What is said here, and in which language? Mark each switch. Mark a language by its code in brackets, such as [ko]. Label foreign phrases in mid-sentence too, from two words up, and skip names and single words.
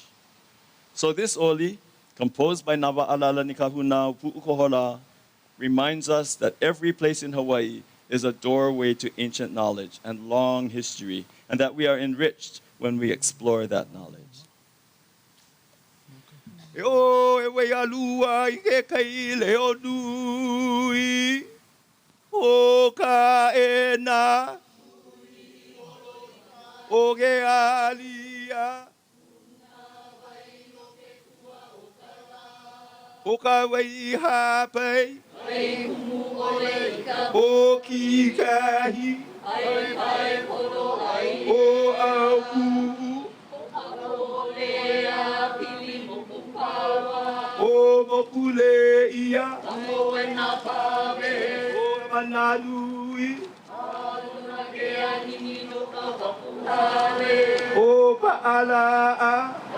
[en] So this oli, composed by La-lani Ka-huna Kohola, reminds us that every place in Hawaii is a doorway to ancient knowledge and long history, and that we are enriched when we explore that knowledge. [haw] O e Waialua I ke kai leo nui. O Kaena. O ke alia. O ka wai hapai. O ki kahi. O ahupua. O mokule ia. O manalui. O pa'ala'a.